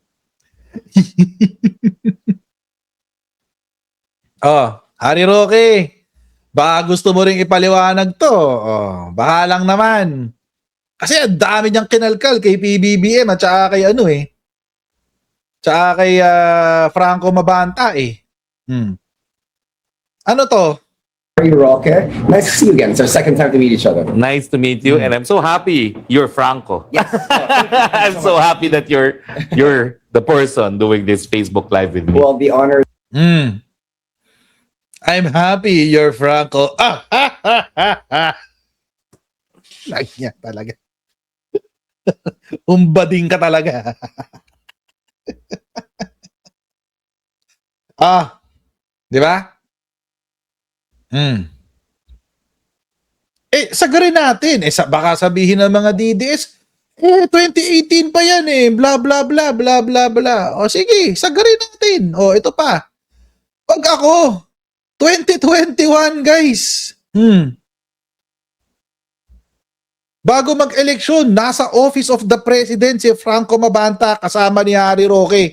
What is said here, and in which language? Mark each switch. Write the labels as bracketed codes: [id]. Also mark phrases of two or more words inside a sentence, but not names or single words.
[tl] Oh, Hari Roque, baka gusto mo ring ipaliwanag to. Oh, bahalang naman. Kasi ang dami niyang kinalkal kay PBBM at saka kay ano eh. Tsaka kay Franco Mabanta eh. Ano to? [en] Harry Roque. Nice to see you again. It's our second time to meet each other. Nice to meet you, and I'm so happy you're Franco. Yes. I'm so happy that you're the person doing this Facebook Live with me. Well, the honor I'm happy you're Franco. [tl] Lagi niya talaga. Umbading ka talaga. Di ba? Sagarin natin. Baka sabihin ng mga DDS, 2018 pa yan eh. Bla, bla, bla, bla, bla, bla. O sige, sagarin natin. O, ito pa. Pag ako, 2021, guys. Bago mag-eleksyon, nasa Office of the President si Franco Mabanta kasama ni Harry Roque.